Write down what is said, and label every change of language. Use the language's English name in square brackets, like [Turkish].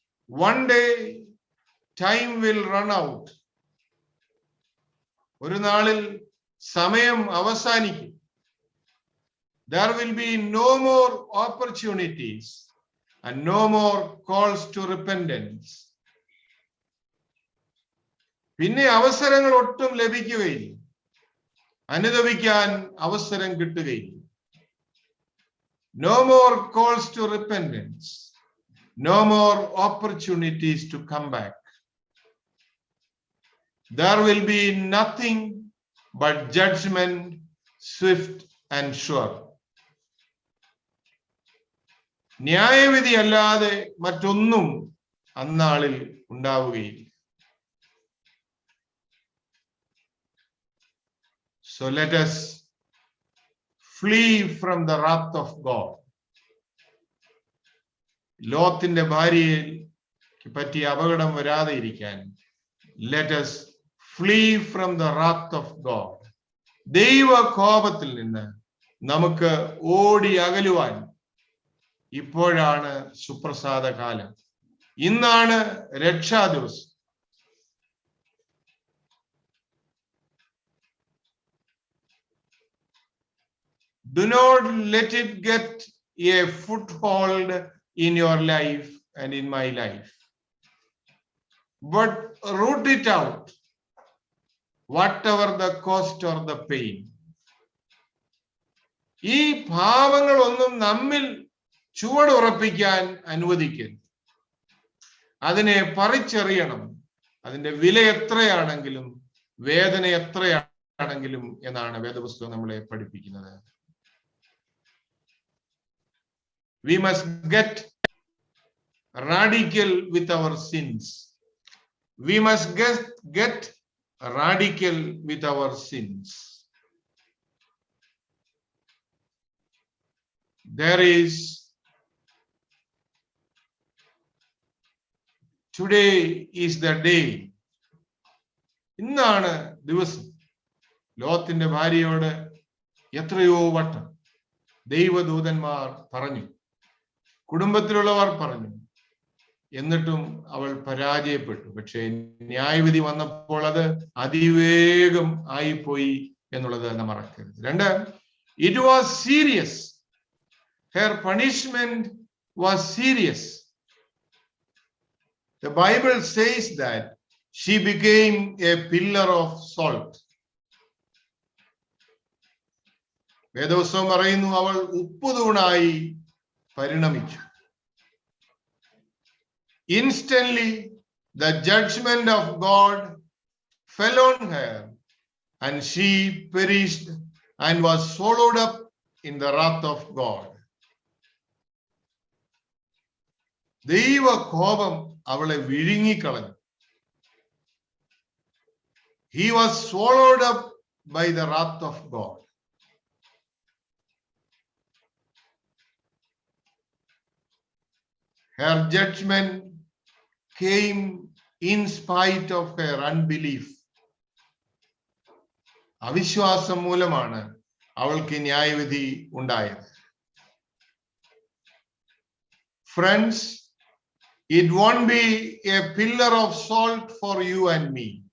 [English] One day time will run out. [Malayalam] ഒരു നാളിൽ സമയം അവസാനിക്കും. [English] There will be no more opportunities and no more calls to repentance. [Malayalam] പിന്നെ അവസരങ്ങൾ ഒട്ടും ലഭിക്കുകയില്ല, അനുദപിക്കാൻ അവസരം കിട്ടുകയില്ല. [English] No more calls to repentance, no more opportunities to come back. There will be nothing but judgment, swift and sure. [Malayalam] ന്യായവിധി അല്ലാതെ മറ്റൊന്നും അന്നാളിൽ ഉണ്ടാവുകയില്ല. [English] So let us flee from the wrath of God. [Malayalam] ലോത്തിന്റെ ഭാര്യയെ പറ്റി അപകടം വരാതെ ഇരിക്കാൻ [English] let us flee from the wrath of God. [Malayalam] ദൈവ കോപത്തിൽ നിന്ന് നമുക്ക് ഓടി അകലുവാൻ ഇപ്പോഴാണ് സുപ്രസാദ കാലം. ഇന്നാണ് രക്ഷാ ദിവസം. [English] Do not let it get a foothold in your life and in my life, but root it out, whatever the cost or the pain. [Malayalam] ഈ പാപങ്ങളൊന്നും നമ്മിൽ ചുവടുറപ്പിക്കാൻ അനുവദിക്കരുത്. അതിനെ പറിച്ചെറിയണം, അതിന്റെ വില എത്രയാണെങ്കിലും വേദന എത്രയാണെങ്കിലും എന്നാണ് വേദപുസ്തകം നമ്മളെ പഠിപ്പിക്കുന്നത്. [English] We must get radical with our sins. We must get radical with our sins. There is today is the day. [Malayalam] ഇന്നാണ് ദിവസം. ലോത്തിന്റെ ഭാര്യയോട് എത്രയോ വട്ടം ദൈവദൂതന്മാർ പറഞ്ഞു, കുടുംബത്തിലുള്ളവർ പറഞ്ഞു, എന്നിട്ടും അവൾ പരാജയപ്പെട്ടു. പക്ഷേ ന്യായവിധി വന്നപ്പോൾ അത് അതിവേഗം ആയിപ്പോയി എന്നുള്ളത് നാം മറക്കരുത്. രണ്ട്, [English] it was serious. Her punishment was serious. The Bible says that she became a pillar of salt. [Malayalam] വേദപുസ്തകം പറയുന്നു അവൾ ഉപ്പുതൂണായി പരിണമിച്ചു. [English] Instantly the judgment of God fell on her and she perished and was swallowed up in the wrath of God. [Malayalam] ദൈവ കോപം അവളെ വിഴുങ്ങിക്കളഞ്ഞു. [English] He was swallowed up by the wrath of God. Her judgment came in spite of her unbelief. [Malayalam] അവിശ്വാസം മൂലമാണ് അവൾക്ക് ന്യായവിധി ഉണ്ടായത്. [English] Friends, it won't be a pillar of salt for you and me.